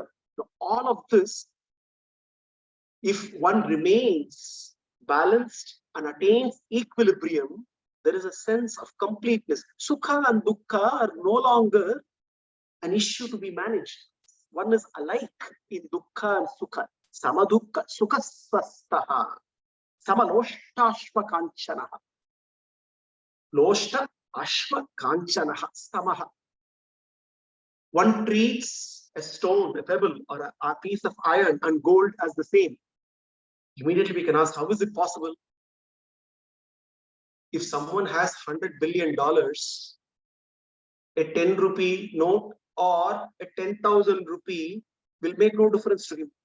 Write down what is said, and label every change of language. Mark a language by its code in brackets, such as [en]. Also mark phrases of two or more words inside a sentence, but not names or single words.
[en] So all of this, if one remains balanced and attains equilibrium, there is a sense of completeness. Sukha and dukkha are no longer an issue to be managed. One is alike in dukkha and sukha. [sa] सम दुःख सुखः स्वस्थः। सम लोष्ट अश्व काञ्चनः. लोष्ट अश्व काञ्चनः समः. [en] One treats a stone, a pebble, or a piece of iron and gold as the same. Immediately we can ask, how is it possible? If someone has $100 billion, a 10 rupee note or a 10,000 rupee will make no difference to him.